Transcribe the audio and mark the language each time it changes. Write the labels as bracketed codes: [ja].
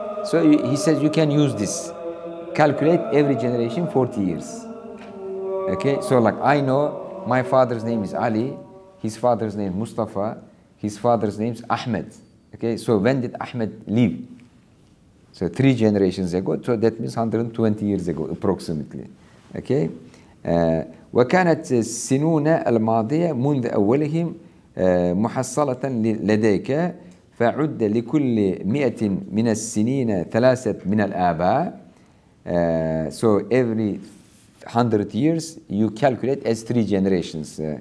[en] So he says you can use this. Calculate every generation 40 years. Okay, so I know my father's name is Ali, his father's name is Mustafa, his father's name is Ahmed. Okay, so when did Ahmed live? So 3 generations ago, so that means 120 years ago approximately. [ar] Okay, وكانت السنون الماضية منذ أولهم محصلة لديك، فعد لكل 100 من السنين 3 من الآباء. [en] So every 100 years you calculate as 3 generations.